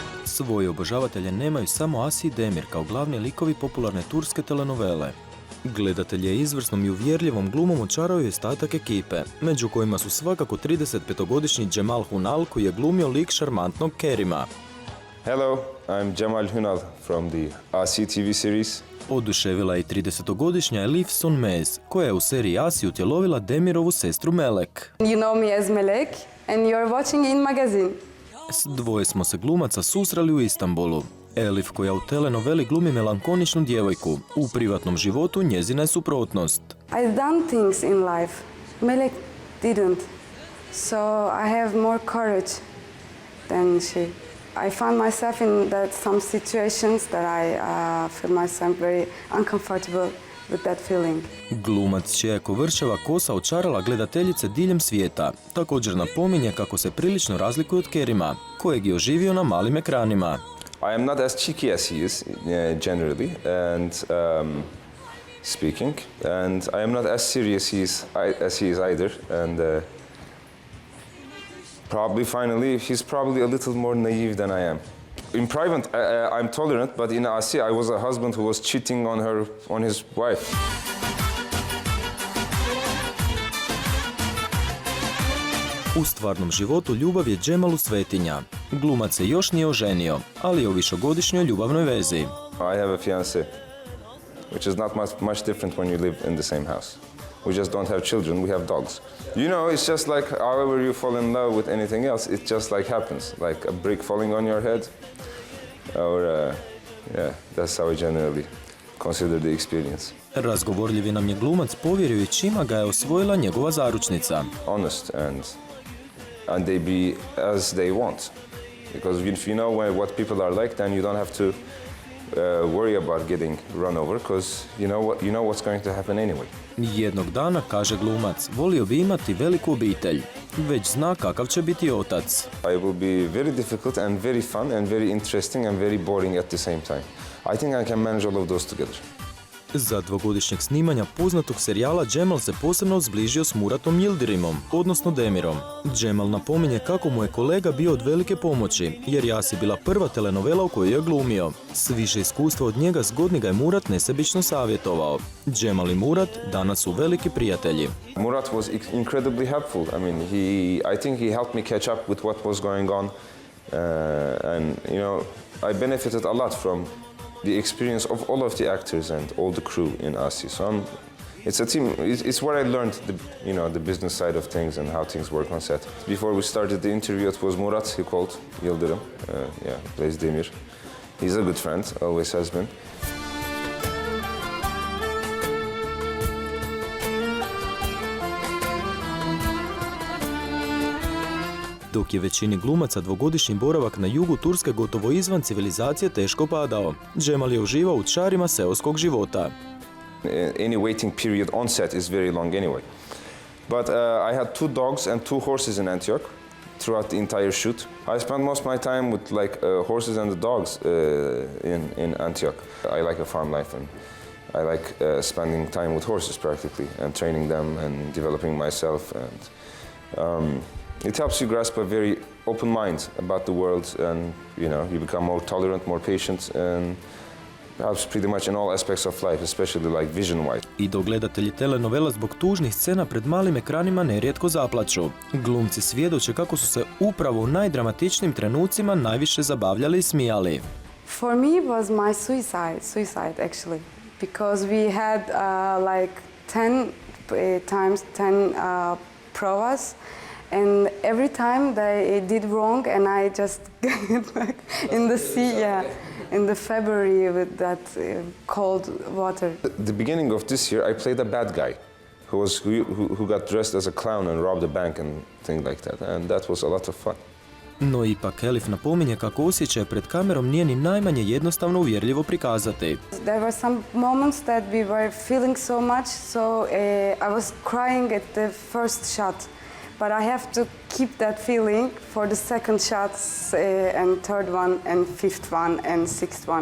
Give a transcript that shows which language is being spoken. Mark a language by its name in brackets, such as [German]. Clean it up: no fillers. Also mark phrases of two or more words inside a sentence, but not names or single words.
[Croatian] Svoje obožavatelje nemaju samo Asi i Demir kao glavni likovi popularne turske telenovele. Gledatelj je izvrsnom i uvjerljivom glumom očarao i ostatak ekipe, među kojima su svakako 35-godišnji Cemal Hunal koji je glumio lik šarmantnog Kerima. [English] Hello, I'm Cemal Hunal from the Asi TV series. [Croatian] Oduševila je i 30-godišnja Elif Sonmez, koja je u seriji Asi utjelovila Demirovu sestru Melek. [English] You know me as Melek and you're watching in magazine. [Croatian] S dvoje smo se glumaca susreli u Istambulu. Elif, koja u telenoveli glumi melankoničnu djevojku, u privatnom životu njezina je suprotnost. [English] I've done things in life. Melek didn't. So I have more courage than she. I found myself in some situations that I feel myself very uncomfortable with that feeling. [Croatian] Glumac čija je kovrčava kosa očarala gledateljice diljem svijeta. Također napominje kako se prilično razlikuje od Kerima, kojeg je oživio na malim ekranima. [English] I am not as cheeky as he is, generally, and speaking, and I am not as serious as he is either, and he's probably a little more naive than I am. In private, I'm tolerant, but in Asi, I was a husband who was cheating on his wife. [Croatian] U stvarnom životu ljubav je Cemalu svetinja. Glumac se još nije oženio, ali je u višegodišnjoj ljubavnoj vezi. [English] I have a fiancé, which is not much different when you live in the same house. We just don't have children, we have dogs. You know, it's just like however you fall in love with anything else, it just like happens. Like a brick falling on your head. Or, that's how I generally consider the experience. [Croatian] Razgovorljivi nam je glumac povjerio i čima ga je osvojila njegova zaručnica. [English] Honest and they be as they want. Because if you know what people are like, then you don't have to worry about getting run over, because you know what's going to happen anyway. [Croatian] Jednog dana, kaže glumac, volio bi imati veliku obitelj. Već zna kakav će biti otac. [English] I will be very difficult and very fun and very interesting and very boring at the same time. I think I can manage all of those together. [Croatian] Za dvogodišnjeg snimanja poznatog serijala Cemal se posebno zbližio s Muratom Yildirimom, odnosno Demirom. Cemal napominje kako mu je kolega bio od velike pomoći, jer ja si bila prva telenovela u kojoj je glumio. S više iskustva od njega zgodni ga je Murat nesebično savjetovao. Cemal i Murat danas su veliki prijatelji. [English] Murat was incredibly helpful. I mean, I think he helped me catch up with what was going on, and I benefited a lot from the experience of all of the actors and all the crew in Asi. So it's a team. It's where I learned the business side of things and how things work on set. Before we started the interview, it was Murat. He called Yildirim. He plays Demir. He's a good friend, always has been. [Croatian] Dok je većini glumaca dvogodišnji boravak na jugu Turske gotovo izvan civilizacije teško padao, Cemal je uživao u čarima seoskog života. [English] Any waiting period on set is very long anyway. But I had 2 dogs and 2 horses in Antioch throughout the entire shoot. I spent most of my time with horses and the dogs in Antioch. I like a farm life and I like spending time with horses practically and training them and developing myself, and it helps you grasp a very open mind about the world, and you become more tolerant, more patient, and helps pretty much in all aspects of life, especially like vision-wise. [Croatian] I dok gledatelji telenovela zbog tužnih scena pred malim ekranima nerijetko zaplaču. Glumci svjedoče kako su se upravo u najdramatičnijim trenucima najviše zabavljali i smijali. [English] For me it was my suicide actually, because we had 10 provas. And every time they did wrong, and I just get back in the sea, in the February with that cold water. The beginning of this year, I played a bad guy who got dressed as a clown and robbed a bank and things like that, and that was a lot of fun. [Croatian] No ipak Elif napominje kako osjećaj pred kamerom nije ni najmanje jednostavno uvjerljivo prikazati. [English] There were some moments that we were feeling so much, so I was crying at the first shot. But I have to keep that feeling for the second shots and third one and fifth one and sixth one.